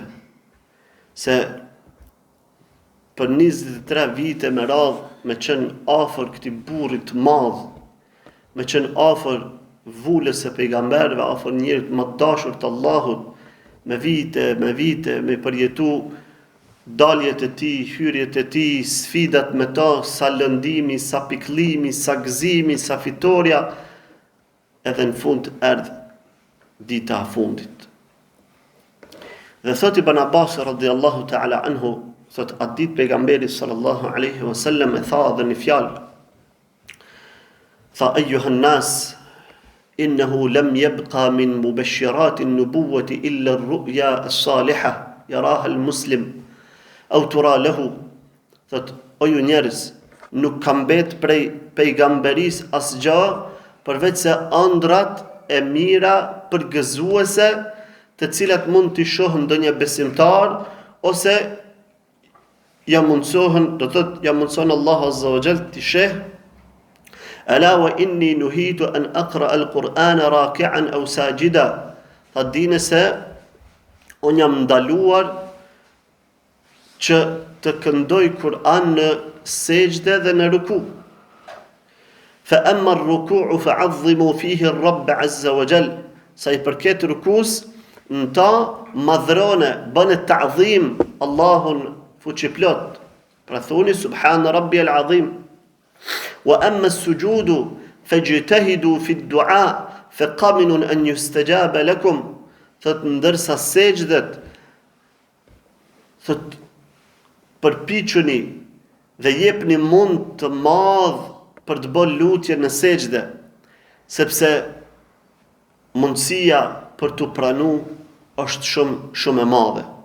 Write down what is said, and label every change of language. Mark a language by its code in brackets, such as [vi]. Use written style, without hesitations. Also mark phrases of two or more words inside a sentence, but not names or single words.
[sq] Se për 23 vite me radhë me qenë afër këtij burri të madh, me qenë afër vulës e pejgamberëve, afër njerit më të dashur të Allahut, me vite, me përjetu daljet e tij, hyrjet e tij, sfidat me ta, sa lëndimi, sa pikëllimi, sa gëzimi, sa fitoria, edhe në fund erdhi dita e fundit. Dhe thot Ibn Abbas [ar] رضي الله تعالى عنه, [sq] thot atë ditë pejgamberi [ar] صلى الله عليه وسلم [sq] e tha dhe një fjalë. [ar] Tha أيها الناس إنه لم يبق من مبشرات النبوة إلا الرؤيا الصالحة يراها المسلم أو ترى له. [sq] Thot o ju njerëz, nuk ka mbet prej pejgamberisë asgjë përveç se ëndrat e mira përgëzuese të cilat mund t'i shohën ndonjë besimtar ose ja mundson Allah [ar] عز وجل [sq] t'i sheh. [ar] ألا وإني نهيت أن أقرأ القرآن راكعا أو ساجدا. [sq] Tha dini se unë jam ndaluar që të këndoj Kur'an në sejdë dhe në ruku. [ar] فأما الركوع فعظموا فيه الرب عز وجل. [sq] Sa i përket rukus, në ta madhrone, bënë ta'zim Allahun fuqiplot. Pra thoni [ar] سبحان ربي العظيم. وأما السجود فاجتهدوا في الدعاء فقمن أن يستجاب لكم. [sq] Thot ndërsa sejdët, thot përpiquni dhe jepni mund të madh për të bërë lutje në sejdë, sepse mundësia për të pranu është shumë e madhe.